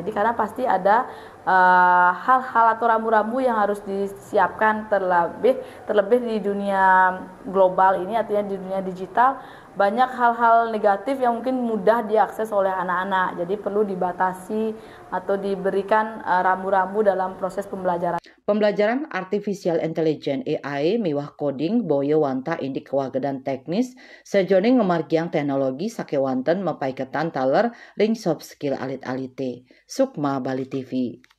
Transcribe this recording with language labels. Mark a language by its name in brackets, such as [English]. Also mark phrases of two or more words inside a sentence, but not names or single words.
[Indonesian] Jadi karena pasti ada hal-hal atau rambu-rambu yang harus disiapkan terlebih di dunia global ini, artinya di dunia digital banyak hal-hal negatif yang mungkin mudah diakses oleh anak-anak. Jadi perlu dibatasi atau diberikan rambu-rambu dalam proses pembelajaran. [Balinese] Pembelajaran [English] artificial intelligence [Balinese] AI miwah coding boyo wanta indik kewagedan teknis sejoning ngemargiang teknologi sakewanten mepaiketan taler ring [English] soft skill [Balinese] alit-alite. [Indonesian] Sukma Bali TV.